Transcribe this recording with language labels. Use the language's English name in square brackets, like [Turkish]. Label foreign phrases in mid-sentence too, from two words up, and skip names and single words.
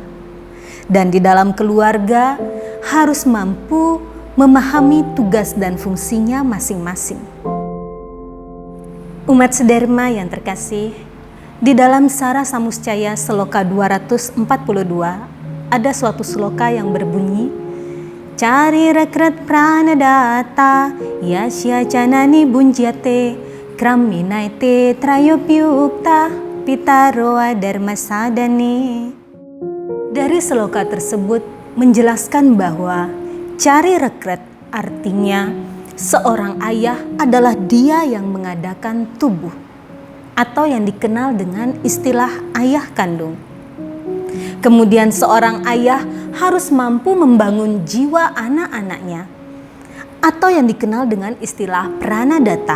[Indonesian] Dan di dalam keluarga harus mampu memahami tugas dan fungsinya masing-masing. Umat sedharma yang terkasih, di dalam Sara Samuscaya Sloka 242 ada suatu sloka yang berbunyi, [Sanskrit] Cari rekret pranadata yasya canani bunjyate kraminaite trayopyukta pitaroa dharma sadane. [Indonesian] Dari sloka tersebut menjelaskan bahwa [Sanskrit] cari rekret [Indonesian] artinya seorang ayah adalah dia yang mengadakan tubuh atau yang dikenal dengan istilah ayah kandung. Kemudian seorang ayah harus mampu membangun jiwa anak-anaknya atau yang dikenal dengan istilah pranadata.